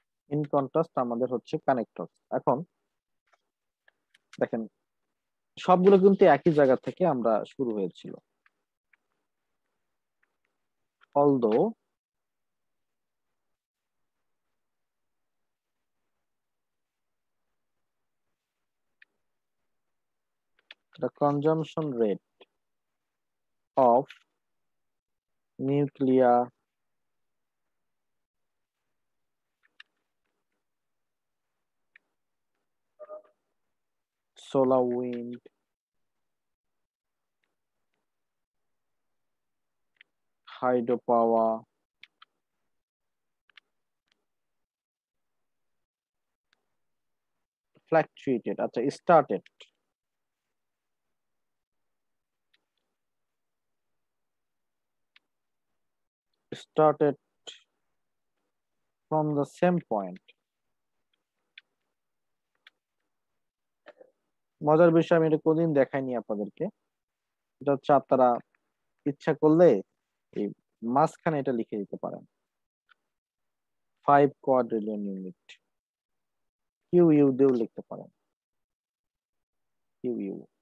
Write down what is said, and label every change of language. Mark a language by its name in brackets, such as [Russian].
[English] in contrast [Bangla] আমাদের হচ্ছে connector. এখন দেখেন, সবগুলো কিন্তু একই জায়গা থেকে আমরা শুরু হয়েছিল। [English] although the consumption rate of nuclear solar, wind, hydropower, fluctuated, আচ্ছা started from the same point. [Bangla] মজার বিষয়, আমি এটা কোনদিন দেখাইনি আপনাদেরকে। এটা হচ্ছে আপনারা ইচ্ছা করলে এই মাঝখানে এটা লিখে দিতে পারেন, [English] 5 quadrillion unit, [Bangla] কিউ ইউ দিয়েও লিখতে পারেন, কিউ ইউ।